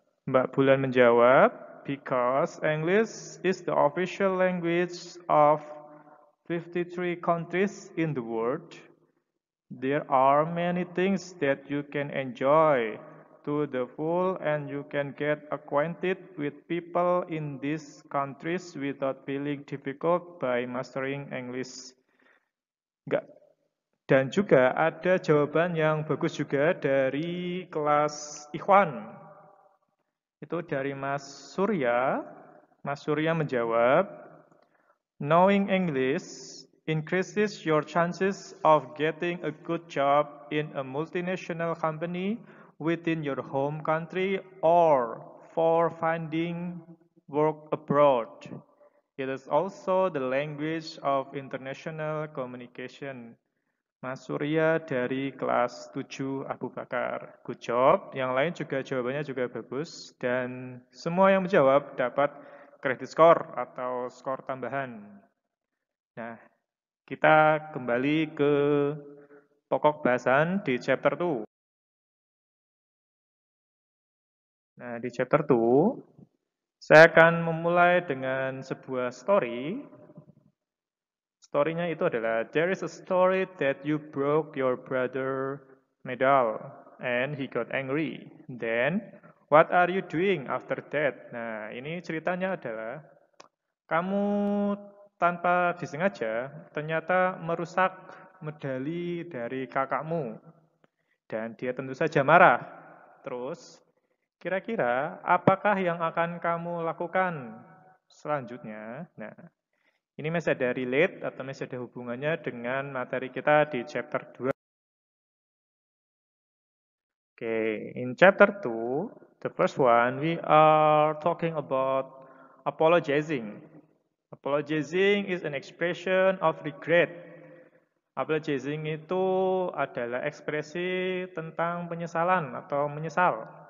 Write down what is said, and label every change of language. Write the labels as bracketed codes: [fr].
[id] Mbak Bulan menjawab, [en] because English is the official language of 53 countries in the world. There are many things that you can enjoy to the full and you can get acquainted with people in these countries without feeling difficult by mastering English. [id] Enggak. Dan juga ada jawaban yang bagus juga dari kelas Ikhwan. Itu dari Mas Surya. Mas Surya menjawab, [en] knowing English increases your chances of getting a good job in a multinational company within your home country or for finding work abroad. It is also the language of international communication. [id] Mas Surya dari kelas 7 Abu Bakar. [en] Good job. [id] Yang lain juga jawabannya juga bagus. Dan semua yang menjawab dapat credit score atau skor tambahan. Nah, kita kembali ke pokok bahasan di chapter 2. Nah, di chapter 2, saya akan memulai dengan sebuah story. Story-nya itu adalah, [en] there is a story that you broke your brother medal and he got angry. Then, what are you doing after that? [id] Nah, ini ceritanya adalah, kamu tanpa disengaja ternyata merusak medali dari kakakmu. Dan dia tentu saja marah. Terus, kira-kira apakah yang akan kamu lakukan selanjutnya? Nah, ini masih ada relate atau masih ada hubungannya dengan materi kita di chapter 2. [en] Okay, in chapter 2, the first one, we are talking about apologizing. Apologizing is an expression of regret. [id] Apologizing itu adalah ekspresi tentang penyesalan atau menyesal.